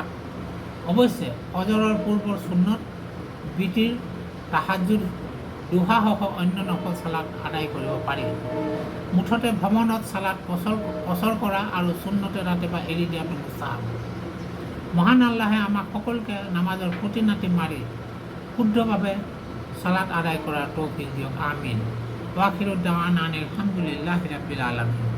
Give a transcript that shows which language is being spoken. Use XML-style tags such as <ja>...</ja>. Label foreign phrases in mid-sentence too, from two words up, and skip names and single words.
<as>অৱশ্যে ফজৰৰ পূৰ্বৰ সুন্নত, বিতিৰ, তাহাজ্জুদ, দুহাসহ অন্য নফল চালাত আদায় কৰিব পাৰি। মুঠতে ভ্ৰমণত চালাত কচৰ কৰা আৰু সুন্নতে ৰাতিপুৱা এৰি দিয়াটো মুস্তাহাব। মহান আল্লাহে আমাক সকলোকে নামাজৰ খুঁটিনাটি মাৰি শুদ্ধভাৱে চালাত আদায় কৰাৰ তৌফিক দিয়ক। আমিন।</as> <ar>وآخر دعوانا أن الحمد لله رب العالمين.</ar>